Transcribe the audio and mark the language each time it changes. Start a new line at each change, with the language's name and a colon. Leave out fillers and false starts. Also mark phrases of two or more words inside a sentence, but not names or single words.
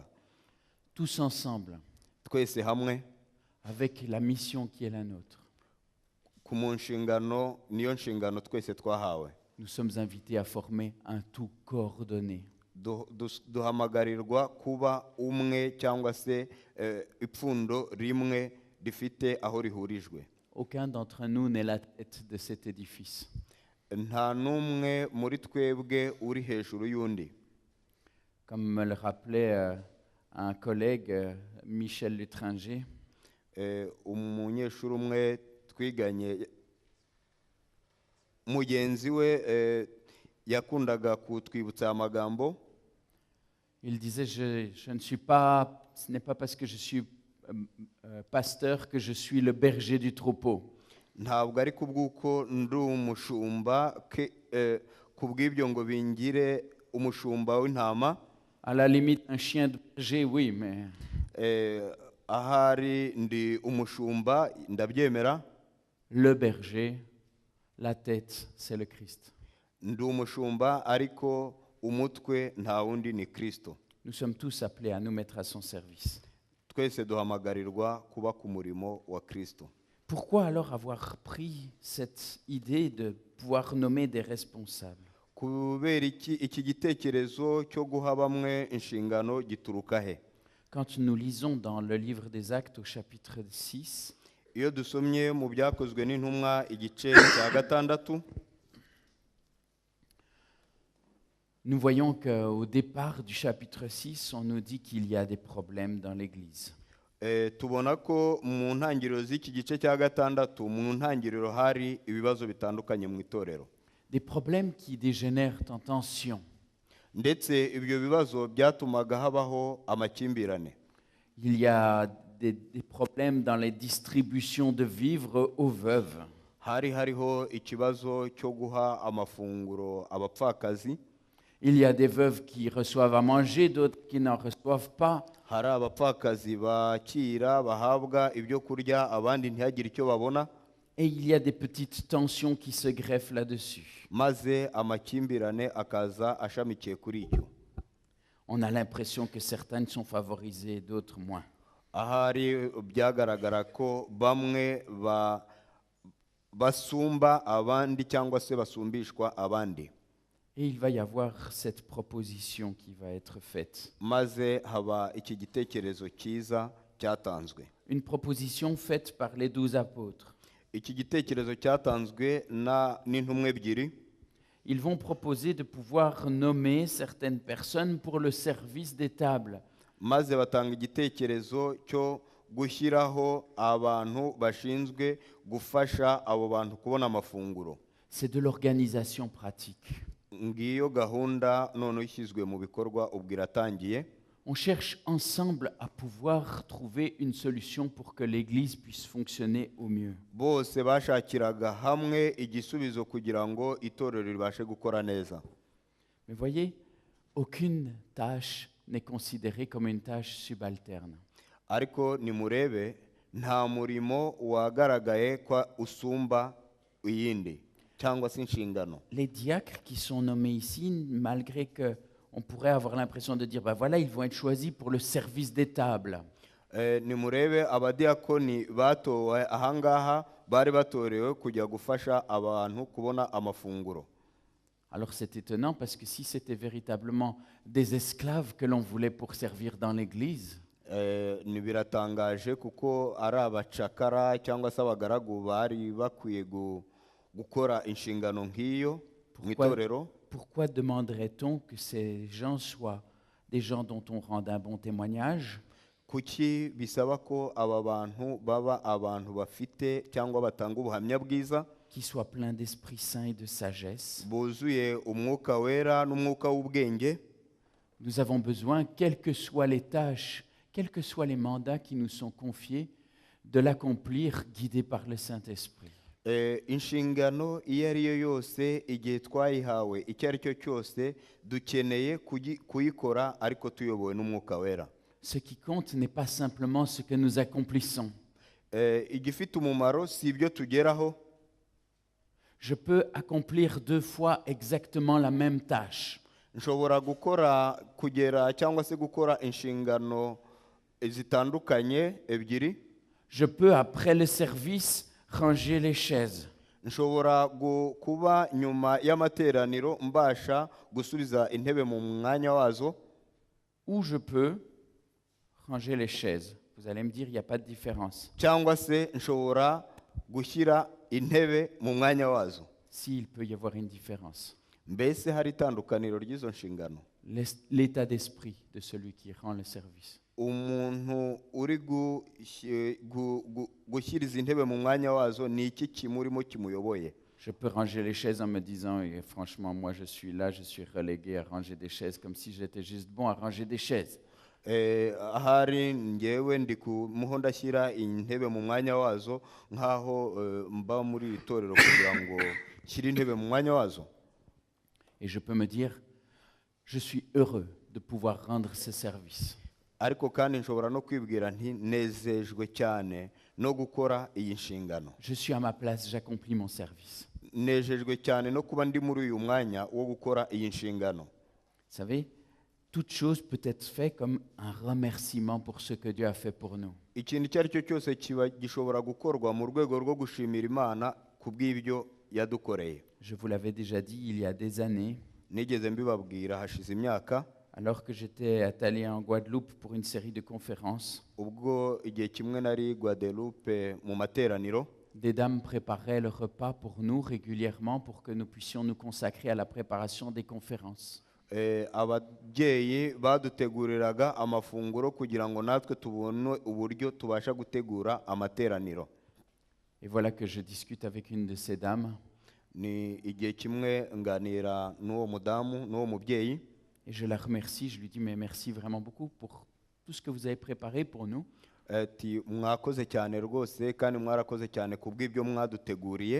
French: tous ensemble,
Kinyarwanda: Twese hamwe
French: avec la mission qui est la nôtre,
Kinyarwanda: ku mu nshingano, niyo nshingano twese twahawe.
French: nous sommes invités à former un tout coordonné.
Kinyarwanda: Duhamagarirwa kuba umwe cyangwa se ipfundo rimwe rifite aho rihurijwe.
French: Aucun d'entre nous n'est la tête de cet édifice.
Kinyarwanda: Nta n'umwe muri twebwe uri hejuru y'undi.
French: Comme me le rappelait un collègue, Michel Lutringer,
Kinyarwanda: Umunyeshuri umwe twiganye, mugenzi we yakundaga kutwibutsa amagambo.
French: il disait, je ne suis pas, ce n'est pas parce que je suis pasteur que je suis le berger du troupeau.
Kinyarwanda: Ntabwo ari kubw'uko ndi umushumba kubw'ibyo ngo bingire umushumba w'intama.
French: À la limite, un chien de berger, oui, mais
Kinyarwanda: Ahari ndi umushumba ndabyemera.
French: le berger, la tête, c'est le Christ.
Kinyarwanda: Ndi umushumba ariko umutwe nta wundi ni Kristo.
French: Nous sommes tous appelés à nous mettre à son service.
Kinyarwanda: Twese duhamagarirwa kuba ku murimo wa Kristo.
French: Pourquoi alors avoir pris cette idée de pouvoir nommer des responsables?
Kinyarwanda: Kubera iki gitekerezo cyo guha bamwe inshingano gituruka he?
French: Quand nous lisons dans le livre des Actes au chapitre 6,
Kinyarwanda: Iyo dusomye mu byakozwe n'intumwa igice cya 6,
French: nous voyons qu'au départ du chapitre 6, on nous dit qu'il y a des problèmes dans l'Église.
Kinyarwanda: tubona ko mu ntangiriro z'iki gice cya 6, mu ntangiriro hari ibibazo bitandukanye mu itorero.
French: Des problèmes qui dégénèrent en tension.
Kinyarwanda: Ndetse ibyo bibazo byatumaga habaho amakimbirane.
French: Il y a des problèmes dans les distributions de vivres aux veuves.
Kinyarwanda: hari hariho ikibazo cyo guha amafunguro abapfakazi.
French: Il y a des veuves qui reçoivent à manger, d'autres qui n'en reçoivent pas.
Kinyarwanda: Hari abapfakazi bakira bahabwa ibyo kurya abandi ntihagire icyo babona,
French: Et il y a des petites tensions qui se greffent là-dessus.
Kinyarwanda: maze amakimbirane akaza ashamikiye kuri icyo.
French: On a l'impression que certaines sont favorisées, d'autres moins.
Kinyarwanda: Ahari byagaragara ko bamwe basumba abandi cyangwa se basumbishwa abandi,
French: Et il va y avoir cette proposition qui va être faite.
Kinyarwanda: maze haba iki gitekerezo cyiza cyatanzwe.
French: Une proposition faite par les 12 apôtres.
Kinyarwanda: Iki gitekerezo cyatanzwe n'intumwa ebyiri.
French: Ils vont proposer de pouvoir nommer certaines personnes pour le service des tables.
Kinyarwanda: Maze batanga igitekerezo cyo gushyiraho abantu bashinzwe gufasha abo bantu kubona amafunguro.
French: C'est de l'organisation pratique.
Kinyarwanda: Ngiyo gahunda none ishyizwe mu bikorwa ubwo iratangiye.
French: On cherche ensemble à pouvoir trouver une solution pour que l'Église puisse fonctionner au mieux.
Kinyarwanda: Bose bashakiraga hamwe igisubizo kugira ngo itorero ribashe gukora neza.
French: Mais voyez, aucune tâche n'est considérée comme une tâche subalterne.
Kinyarwanda: Ariko nimurebe nta murimo wagaragaye kwa usumba uyindi cyangwa se inshingano.
French: Les diacres qui sont nommés ici, malgré que on pourrait avoir l'impression de dire, ben voilà, ils vont être choisis pour le service des tables.
Kinyarwanda: Nimurebe abadiakoni batowe ahangaha bari batorewe kujya gufasha abantu kubona amafunguro.
French: Alors c'est étonnant parce que si c'était véritablement des esclaves que l'on voulait pour servir dans l'Église,
Kinyarwanda: Biratangaje kuko ari abacakara cyangwa se abagaragu bari bakwiye gukora inshingano nk'iyo mu itorero.
French: pourquoi demanderait-on que ces gens soient des gens dont on rende un bon témoignage?
Kinyarwanda: Kuki bisaba ko aba bantu baba abantu bafite cyangwa batanga ubuhamya bwiza,
French: Qui soient pleins d'Esprit Saint et de sagesse?
Kinyarwanda: buzuye umwuka wera n'umwuka w'ubwenge.
French: Nous avons besoin, quelles que soient les tâches, quels que soient les mandats qui nous sont confiés, de l'accomplir guidés par le Saint-Esprit.
Kinyarwanda: Inshingano iyo ari yo yose igihe twayihawe icyo ari cyo cyose dukeneye kuyikora ariko tuyobowe n'umwuka wera.
French: Ce qui compte n'est pas simplement ce que nous accomplissons.
Kinyarwanda: Igifite umumaro si ibyo tugeraho.
French: Je peux accomplir 2 fois exactement la même tâche.
Kinyarwanda: Nshobora kugera cyangwa se gukora inshingano zitandukanye ebyiri.
French: Je peux, après le service, ranger les chaises.
Kinyarwanda: Nshobora kuba nyuma y'amateraniro mbasha gusubiza intebe mu mwanya wazo.
French: Ou je peux ranger les chaises. Vous allez me dire, il n'y a pas de différence.
Kinyarwanda: Cyangwa se nshobora gushyira intebe mu mwanya wazo.
French: S'il peut y avoir une différence.
Kinyarwanda: Mbese hari itandukaniro ry'izo nshingano.
French: L'état d'esprit de celui qui rend le service.
Kinyarwanda: Umuntu uri gushyiriza intebe mu mwanya wazo ni iki kimurimo kimuyoboye.
French: Je peux ranger les chaises en me disant, et franchement, moi je suis là, je suis relégué à ranger des chaises comme si j'étais juste bon à ranger des chaises.
Kinyarwanda: Ahari ngewe ndi kumuho ndashyira intebe mu mwanya wazo nkaho mba muri itorero kugira ngo shyira intebe mu mwanya wazo.
French: Et je peux me dire, je suis heureux de pouvoir rendre ce service.
Kinyarwanda: Ariko kandi nshobora no kwibwira nti nezejwe cyane no gukora iyi nshingano.
French: Je suis à ma place, j'accomplis mon service.
Kinyarwanda: Nejejwe cyane no kuba ndi muri uyu mwanya wo gukora iyi nshingano.
French: Vous savez, toute chose peut être faite comme un remerciement pour ce que Dieu a fait pour nous.
Kinyarwanda: Ikintu icyo ari cyo cyose kiba gishobora gukorwa mu rwego rwo gushimira Imana ku bw'ibyo yadukoreye.
French: Je vous l'avais déjà dit il y a des années,
Kinyarwanda: Nigeze mbibabwira hashize imyaka,
French: alors que j'étais allé en Guadeloupe pour une série de conférences.
Kinyarwanda: ubwo igihe kimwe nari Guadeloupe mu materaniro.
French: Des dames préparaient le repas pour nous régulièrement pour que nous puissions nous consacrer à la préparation des conférences.
Kinyarwanda: Ababyeyi baduteguriraga amafunguro kugira ngo natwe tubone uburyo tubasha gutegura amateraniro.
French: Et voilà que je discute avec une de ces dames.
Kinyarwanda: Ni igihe kimwe nganira n'uwo mudamu n'uwo mubyeyi.
French: Et je la remercie, je lui dis mais merci vraiment beaucoup pour tout ce que vous avez préparé pour nous.
Kinyarwanda: ati mwakoze cyane rwose kandi mwarakoze cyane kubw'ibyo mwaduteguriye.